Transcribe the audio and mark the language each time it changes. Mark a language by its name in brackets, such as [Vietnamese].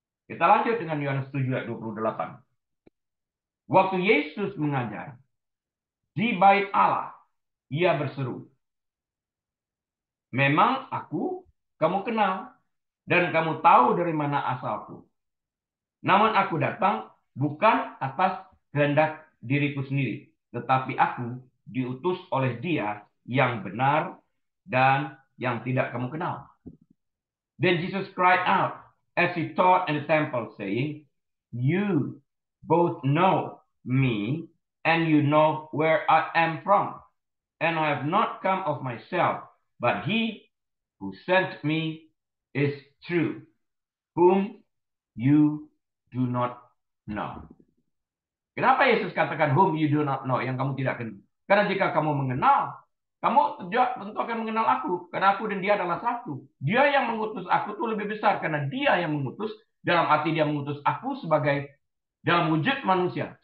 [Indonesian] Kita lanjut dengan Yohanes 7 ayat 28. Waktu Yesus mengajar di bait Allah, ia berseru, "Memang aku kamu kenal dan kamu tahu dari mana asalku. Namun aku datang bukan atas kehendak diriku sendiri, tetapi aku diutus oleh Dia yang benar dan yang tidak kamu kenal. [English] Then Jesus cried out as he taught in the temple, saying, "You both know me, and you know where I am from. And I have not come of myself, but he who sent me is true, whom you do not know." [Indonesian] Kenapa Yesus katakan [English] whom you do not know, [Indonesian] yang kamu tidak kenal? Karena jika kamu mengenal, kamu tentu akan mengenal aku, karena aku dan dia adalah satu. Dia yang mengutus aku itu lebih besar, karena dia yang mengutus, dalam arti dia mengutus aku sebagai dalam wujud manusia.